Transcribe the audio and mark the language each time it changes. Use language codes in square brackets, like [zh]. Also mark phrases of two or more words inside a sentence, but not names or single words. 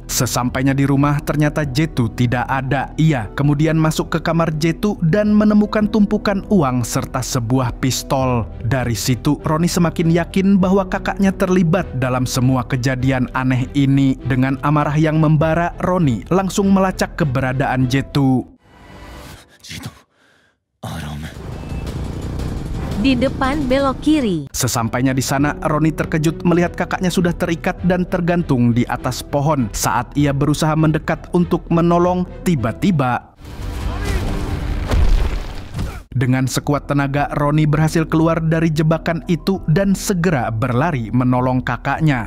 [id] Sesampainya di rumah, ternyata Jetu tidak ada. Ia kemudian masuk ke kamar Jetu dan menemukan tumpukan uang serta sebuah pistol. Dari situ, Roni semakin yakin bahwa kakaknya terlibat dalam semua kejadian aneh ini. Dengan amarah yang membara, Roni langsung melacak keberadaan Jetu. [hi] Jetu, आराम है। [id] di depan belok kiri. Sesampainya di sana, Roni terkejut melihat kakaknya sudah terikat dan tergantung di atas pohon. Saat ia berusaha mendekat untuk menolong, tiba-tiba dengan sekuat tenaga, Roni berhasil keluar dari jebakan itu dan segera berlari menolong kakaknya.